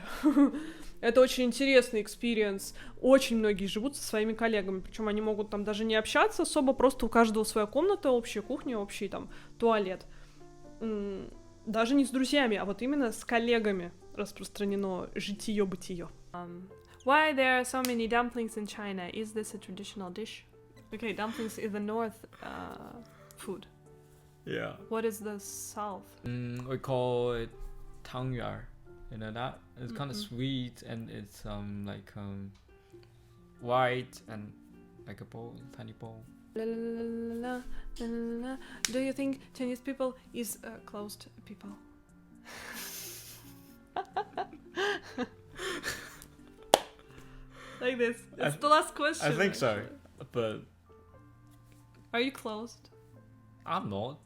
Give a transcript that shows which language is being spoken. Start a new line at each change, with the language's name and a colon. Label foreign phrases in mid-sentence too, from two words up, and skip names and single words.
Russian: Это очень интересный экспириенс. Очень многие живут со своими коллегами, причем они могут там даже не общаться особо, просто у каждого своя комната, общая кухня, общий там туалет. Даже не с друзьями, а вот именно с коллегами распространено житие-бытие.
English: Why there are so many dumplings in China? Is this a traditional dish? Okay, dumplings is the north food. Yeah. What is the south? We call it tangyar. You know that? It's kind of sweet and it's like white and like a bowl, tiny bowl. La, la, la, la, la, la, la. Do you think Chinese people is closed people? Like this. It's the last question. I think so, but are you closed? I'm not.